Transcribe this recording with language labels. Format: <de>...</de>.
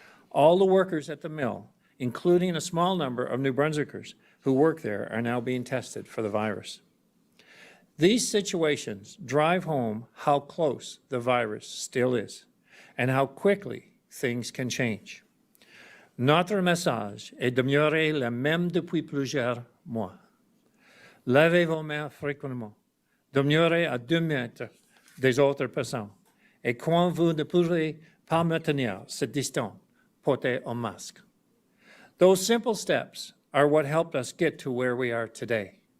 <en>All the workers at the mill, including a small number of New Brunswickers who work there, are now being tested for the virus. These situations drive home how close the virus still is and how quickly things can change.</en> <fr>Notre message est demeuré le même depuis plusieurs mois. Lavez vos mains fréquemment. Demeurez à 2 mètres des autres personnes. Et quand vous ne pourrez pas maintenir cette distance, portez un masque.</fr> <en>Those simple steps are what helped us get to where we are today.</en>